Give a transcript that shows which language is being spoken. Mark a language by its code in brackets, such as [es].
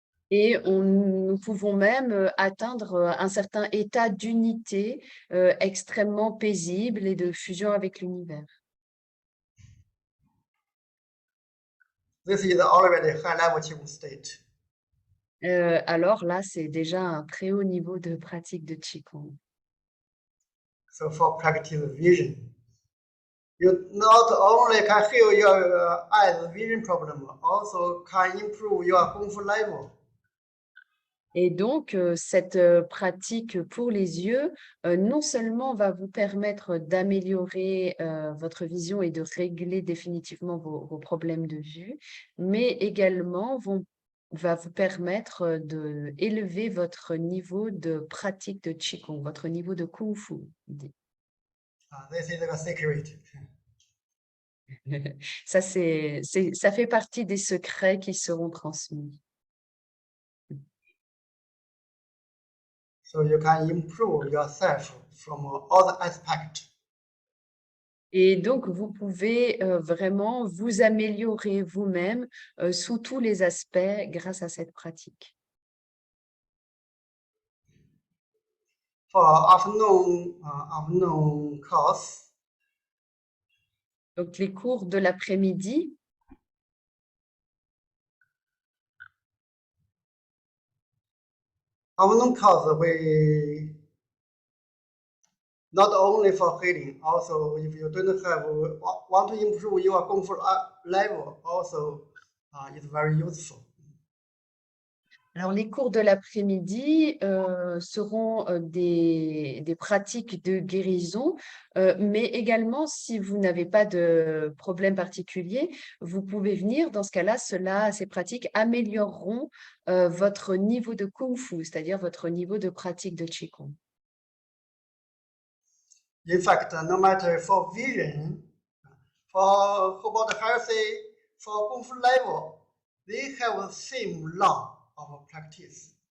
[fr] Et nous pouvons même atteindre un certain état d'unité extrêmement paisible et de fusion avec l'univers. [en] This is already high level Qigong state. [fr] Alors là, c'est déjà un très haut niveau de pratique de Qigong. [en] So for practice vision, you not only can heal your eyes vision problem, also can improve your Kung Fu level. [fr] Et donc, cette pratique pour les yeux, non seulement va vous permettre d'améliorer votre vision et de régler définitivement vos problèmes de vue, mais également va vous permettre d'élever votre niveau de pratique de Qigong, votre niveau de Kung Fu. [en] This is the secret. [fr] Ça, ça fait partie des secrets qui seront transmis. [en] So you can improve yourself from all aspects. [fr] Et donc, vous pouvez vraiment vous améliorer vous-même sous tous les aspects grâce à cette pratique. [en] For afternoon course, [fr] Donc, les cours de l'après-midi, [en] afternoon course we not only for healing, also if you don't have want to improve your Kung Fu level, also it's very useful. [fr] alors les cours de l'après-midi seront des pratiques de guérison, mais également si vous n'avez pas de problème particulier, vous pouvez venir. Dans ce cas-là, ces pratiques amélioreront votre niveau de Kung Fu, c'est-à-dire votre niveau de pratique de Qigong. [en] In fact, no matter for vision, for about healthy, for Kung Fu level, they have the same law of practice.